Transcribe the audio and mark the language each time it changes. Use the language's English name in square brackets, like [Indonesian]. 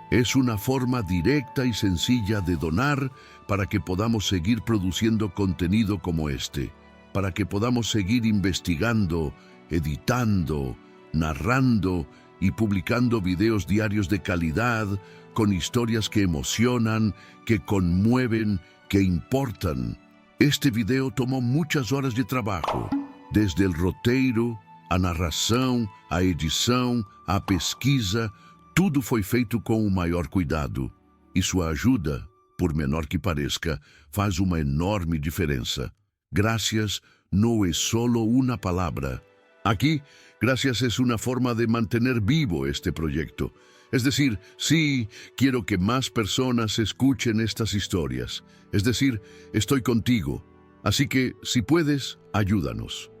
[Spanish] Es una forma directa y sencilla de donar para que podamos seguir produciendo contenido como este, para que podamos seguir investigando, editando, narrando y publicando videos diarios de calidad, con historias que emocionan, que conmueven, que importan. Este video tomó muchas horas de trabajo, desde el roteiro, [Portuguese] a narração, a edição, a pesquisa. Tudo foi feito com o maior cuidado, e sua ajuda, por menor que pareça, faz uma enorme diferença. [Spanish] Gracias no es solo una palabra. Aquí, gracias es una forma de mantener vivo este proyecto. Es decir, sí, quiero que más personas escuchen estas historias. Es decir, estoy contigo. Así que, si puedes, ayúdanos.